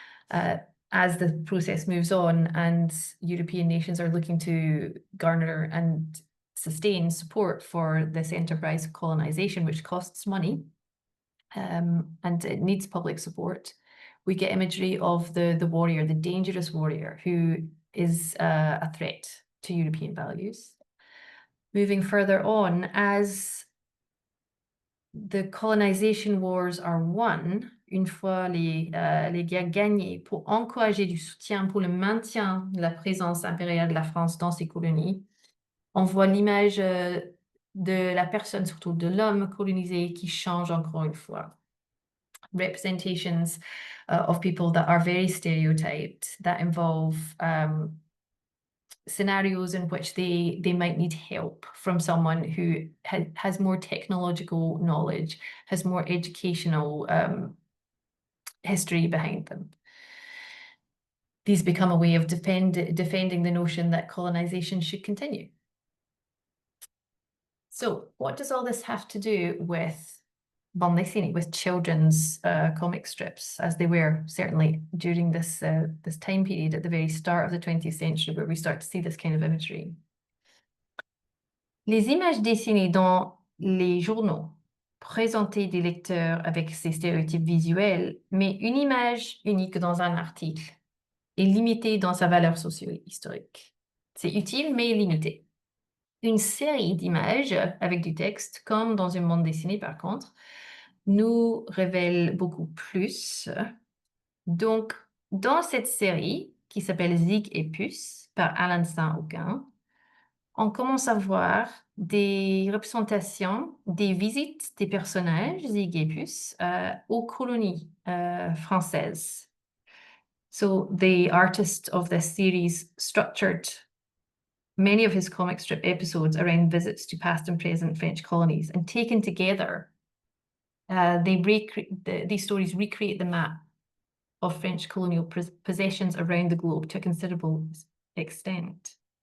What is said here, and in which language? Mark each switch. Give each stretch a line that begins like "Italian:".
English: As the process moves on and European nations are looking to garner and sustain support for this enterprise of colonization, which costs money, and it needs public support, we get imagery of the warrior, the dangerous warrior, who is a threat to European values. Moving further on, as the colonization wars are won,
French: une fois les guerres gagnées, pour encourager du soutien pour le maintien de la présence impériale de la France dans ces colonies, on voit l'image de la personne, surtout de l'homme colonisé, qui change encore une fois.
English: Representations of people that are very stereotyped, that involve scenarios in which they might need help from someone who has more technological knowledge, has more educational history behind them. These become a way of defending the notion that colonization should continue. So what does all this have to do with bande dessinée, with children's comic strips, as they were certainly during this time period at the very start of the 20th century, where we start to see this kind of imagery?
French: Les images dessinées dans les journaux présentaient des lecteurs avec ces stéréotypes visuels, mais une image unique dans un article est limitée dans sa valeur socio-historique. C'est utile, mais limité. Une série d'images avec du texte, comme dans une bande dessinée par contre, nous révèle beaucoup plus. Donc, dans cette série, qui s'appelle Zig et Puce, par Alain Saint-Aucun, on commence à voir des représentations des visites des personnages, Zig et Puce, aux colonies françaises.
English: So, the artist of this series structured many of his comic strip episodes around visits to past and present French colonies, and taken together, these stories recreate the map of French colonial possessions around the globe to a considerable extent.